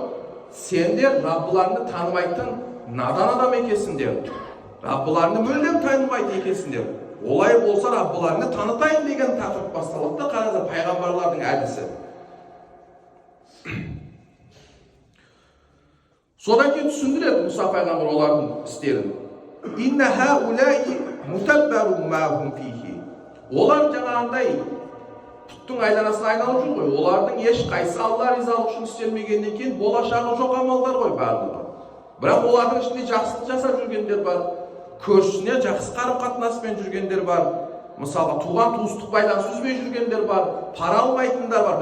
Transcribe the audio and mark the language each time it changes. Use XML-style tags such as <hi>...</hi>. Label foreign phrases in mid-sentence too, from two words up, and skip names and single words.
<kk>Сендер Раббыларыңды танымайтын надан адам екенсіңдер. Раббыларыңды мүлдем танымайды екенсіңдер. Олай болса Раббыларыңды танытайын деген тақырып басталады. Қараңыздар, пайғамбарлардың әдісі. Содан кейін түсіндіреді Мұса пайғамбар олардың істерін.</kk> <ar>إن هؤلاء متبر ما هم فيه.</ar> <kk>Олар жаңағындай пұттың айланасына айналып жүр ғой. Олардың ешқайсы Алла ризалық үшін істелмегеннен кейін болашағы жоқ амалдар ғой барлығы. Бірақ олардың ішінде жақсылық жасап жүргендер бар, көршісіне жақсы қарым-қатынаспен жүргендер бар, мысалға туған туыстық байланыс үзбей жүргендер бар, пара алмайтындар бар.</kk>